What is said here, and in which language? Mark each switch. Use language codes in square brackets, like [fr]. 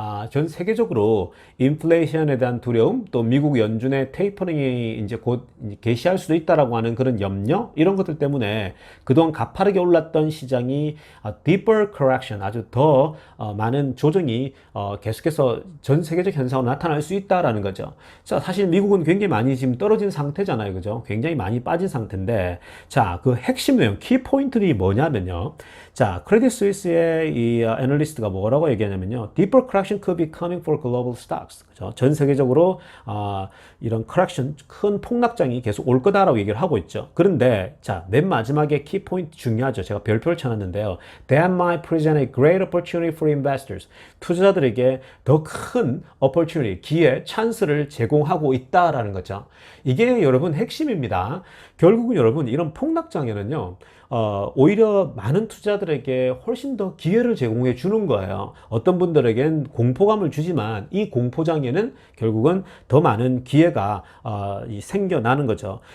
[ko] 전 세계적으로 인플레이션에 대한 두려움, 또 미국 연준의 테이퍼링이 이제 곧 개시할 수도 있다라고 하는 그런 염려, 이런 것들 때문에 그동안 가파르게 올랐던 시장이 [en] deeper correction, [ko] 아주 더 많은 조정이 계속해서 전 세계적 현상으로 나타날 수 있다라는 거죠. 자, 사실 미국은 굉장히 많이 지금 떨어진 상태잖아요. 그죠? 굉장히 많이 빠진 상태인데, 자, 그 핵심 내용, 키포인트들이 뭐냐면요. 자, 크레딧 스위스의 이 애널리스트가 뭐라고 얘기하냐면요. [en] Deeper correction could be coming for global stocks. [ko] 그죠? 전 세계적으로 이런 correction, 큰 폭락장이 계속 올 거다라고 얘기를 하고 있죠. 그런데 자, 맨 마지막에 키포인트 중요하죠. 제가 별표를 쳐놨는데요. [en] That might present a great opportunity for investors. [ko] 투자자들에게 더 큰 opportunity, 기회, 찬스를 제공하고 있다라는 거죠. 이게 여러분 핵심입니다. 결국은 여러분 이런 폭락장에는요. 오히려 많은 투자들에게 훨씬 더 기회를 제공해 주는 거예요. 어떤 분들에겐 공포감을 주지만 이 공포장에는 결국은 더 많은 기회가 생겨나는 거죠.